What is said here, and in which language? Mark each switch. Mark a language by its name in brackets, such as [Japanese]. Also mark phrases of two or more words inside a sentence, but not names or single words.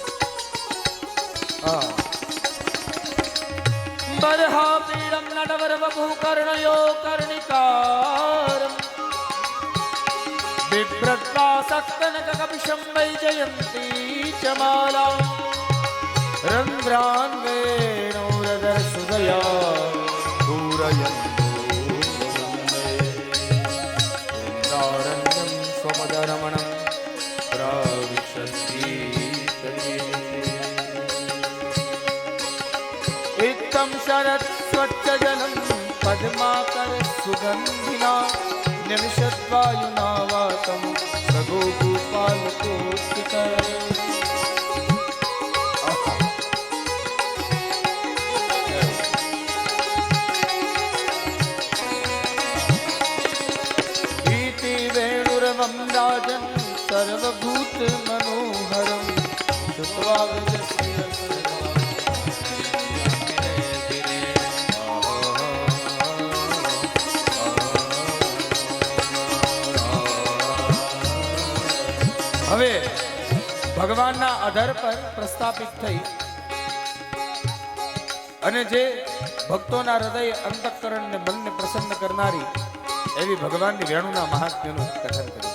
[Sanskrit] બરહા પીડમ નટવર વપુ કર્ણયો કર્ણિકારમ બિભ્રત્વા સક્તનક કપિશમ વૈજયંતી ચ માલા રંધ્રાન વેણોરધર સુદયા પૂરયંતો વૃંદારણ્યમ સ્વમદરમણમ પ્રવિશન્તિ इत्थं शरत् स्वच्छ जलं पद्माकर सुगन्धिना निमिषद्वायुना वातं रघुगोपालकोत्थित. इति वेणुरवं राजन् सर्वभूत मनोहरं श्रुत्वा विजस्य [Gujarati] હવે ભગવાનના આધાર પર પ્રસ્થાપિત થઈ અને જે ભક્તોના હૃદય અંતઃકરણ ને મનને પ્રસન્ન કરનારી એવી ભગવાનની વેણુના મહાત્મ્યનું કથન કર્યું.